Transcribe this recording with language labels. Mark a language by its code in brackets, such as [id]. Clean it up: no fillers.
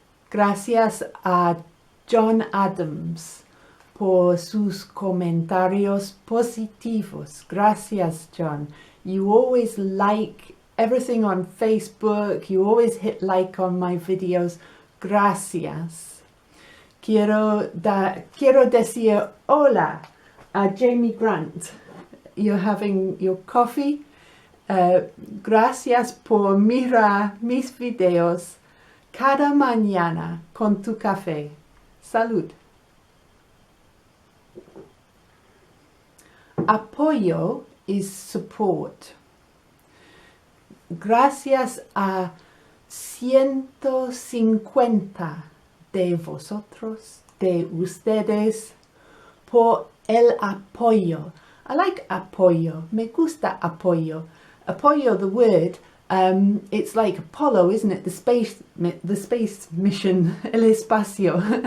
[es] Gracias a John Adams por sus comentarios positivos. Gracias, John. [en] You always like everything on Facebook. You always hit like on my videos. [es] Gracias. Quiero decir hola a Jamie Grant. [en] You're having your coffee. [es] Gracias por mirar mis videos cada mañana con tu café. Salud. [en] Apoyo is support. [es] Gracias a 150 de vosotros, de ustedes, por el apoyo. [en] I like apoyo. [es] Me gusta apoyo. [en] Apoyo, the word, it's like Apollo, isn't it? The space mission, [es] el espacio.